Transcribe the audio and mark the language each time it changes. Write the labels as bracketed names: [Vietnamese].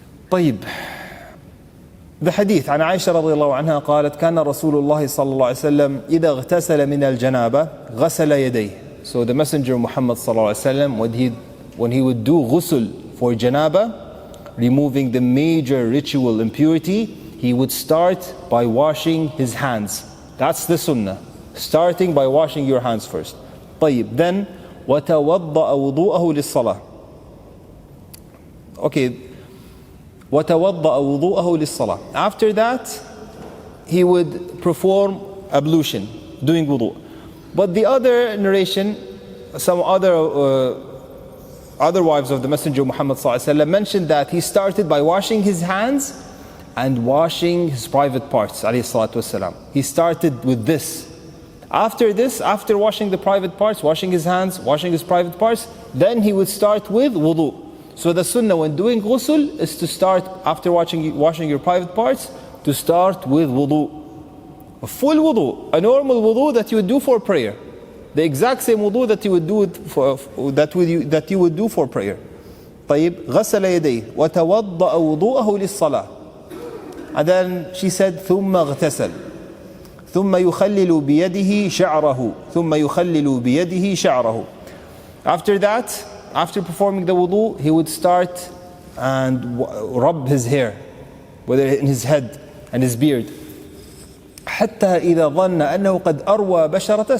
[English] The hadith [Arabic] عن عائشة رضي الله عنها قالت كان رسول الله صلى الله عليه وسلم إذا اغتسل من الجنابة غسل يديه. [English] So the Messenger Muhammad صلى الله عليه وسلم, when he would do ghusl for janaba, removing the major ritual impurity, he would start by washing his hands. That's the sunnah, starting by washing your hands first. Then [Arabic] وتوضأ وضوءه للصلاة. [English] Okay, [Arabic] وتوضأ وضوءه للصلاة. [English] After that, he would perform ablution, doing wudu. But the other narration, some other wives of the Messenger of Muhammad ﷺ mentioned that he started by washing his hands and washing his private parts. He started with this. After this, after washing the private parts, washing his hands, washing his private parts, then he would start with wudu. So the sunnah when doing ghusl is to start, after washing your private parts, to start with wudu. A full wudu, a normal wudu that you would do for prayer. The exact same wudu that you would do that you would do for prayer. [Arabic] طيب غسل يديه وتوضأ وضوءه للصلاة. [English] And then she said [Arabic] ثم اغتسل ثم يخلل بيده شعره ثم يخلل بيده شعره. [English] After that, after performing the wudu, he would start and rub his hair, whether in his head and his beard. [Arabic] حتى إذا ظن أنه قد أروى بشرته.